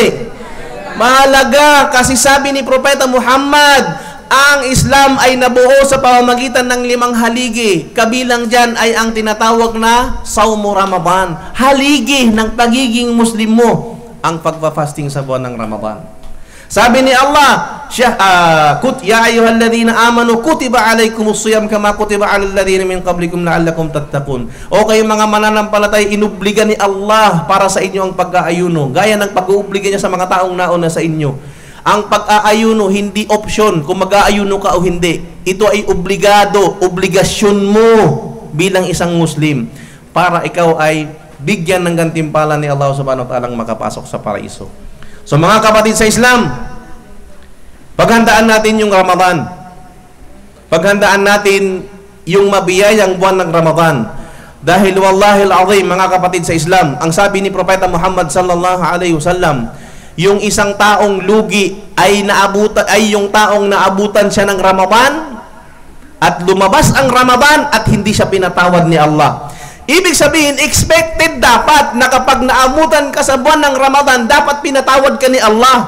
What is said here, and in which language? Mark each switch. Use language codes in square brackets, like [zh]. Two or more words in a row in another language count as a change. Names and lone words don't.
[tl] Mahalaga, kasi sabi ni Propeta Muhammad, ang Islam ay nabuo sa pamamagitan ng 5 haligi. Kabilang dyan ay ang tinatawag na Sawmu Ramadan. Haligi ng pagiging Muslim mo ang pagpa-fasting sa buwan ng Ramadan. Sabi ni Allah, [ar] يا أيها الذين آمنوا كتب عليكم الصيام كما كتب على الذين من قبلكم لعلكم تتقون. [tl] O kayong mga mananampalatay, inubliga ni Allah para sa inyo ang pag-aayuno, gaya ng pag-uubliga niya sa mga taong nauna sa inyo. Ang pag-aayuno hindi option kung mag-aayuno ka o hindi. Ito ay obligado, obligasyon mo bilang isang Muslim para ikaw ay bigyan ng gantimpala ni Allah [ar] سبحانه وتعالى [tl] makapasok sa paraiso. So mga kapatid sa Islam, paghandaan natin yung Ramadan. Paghandaan natin yung mabiyayang buwan ng Ramadan. Dahil [ar] والله العظيم, [tl] mga kapatid sa Islam, ang sabi ni Propeta Muhammad [ar] صلى الله عليه وسلم, [tl] yung isang taong lugi ay yung taong naabutan siya ng Ramadan at lumabas ang Ramadan at hindi siya pinatawad ni Allah. Ibig sabihin, expected dapat na kapag naamutan ka sa buwan ng Ramadan, dapat pinatawad ka ni Allah.